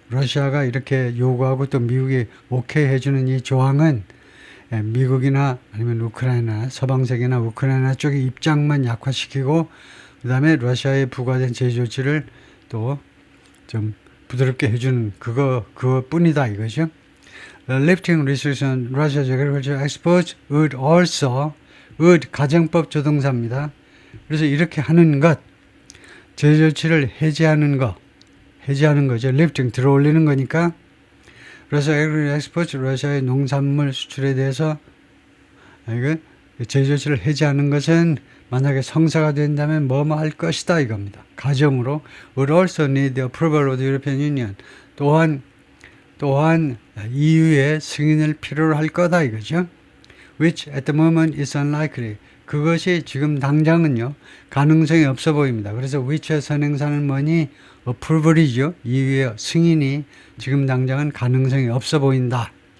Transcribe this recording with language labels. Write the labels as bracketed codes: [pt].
[ko] 러시아가 이렇게 요구하고 또 미국이 오케이 해주는 이 조항은 미국이나 아니면 우크라이나, 서방 세계나 우크라이나 쪽의 입장만 약화시키고 그 다음에 러시아에 부과된 제재 조치를 또 좀 부드럽게 해주는 그거뿐이다 이거죠. [en] Lifting restrictions on Russia's agricultural exports would [ko] 가정법 조동사입니다. 그래서 이렇게 하는 것, 제재 조치를 해제하는 거죠. lifting 들어올리는 거니까 러시아 [en] agricultural exports, [ko] 러시아의 농산물 수출에 대해서 제재 조치를 해제하는 것은 만약에 성사가 된다면 뭐뭐 할 것이다 이겁니다. 가정으로 [en] would also need the approval of the European Union. [ko] 또한 EU의 승인을 필요로 할 거다 이거죠. [en] Which at the moment is unlikely. [ko] 그것이 지금 당장은요. 가능성이 없어 보입니다. 그래서 which의 선행사는 뭐니? approval이죠. EU의 승인이 지금 당장은 가능성이 없어 보인다.